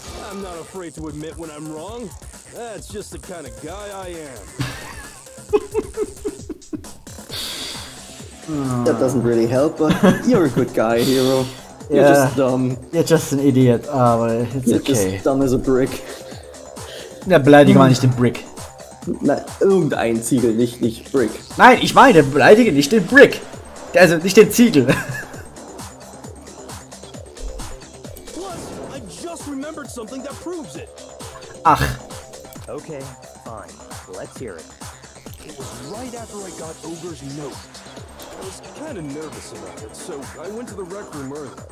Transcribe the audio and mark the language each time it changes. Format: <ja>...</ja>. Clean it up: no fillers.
<en>I'm not afraid to admit when I'm wrong. That's just the kind of guy I am. That doesn't really help, but you're a good guy, Hiro. You're just dumb. You're just an idiot,</en> <de>aber</de> <en>it's You're okay. just dumb as a brick.</en> <de>Ja, beleidige mal nicht den Brick. Na, irgendein Ziegel, nicht Brick. Nein, ich meine, beleidige nicht den Brick. Also nicht den Ziegel.</de> <en>Plus, I just remembered something that proves it.</en> <de>Ach.</de> <en>Okay, fine. Let's hear it. It was right after I got Ogre's note. I was kind of nervous about it, so I went to the rec room early.</en>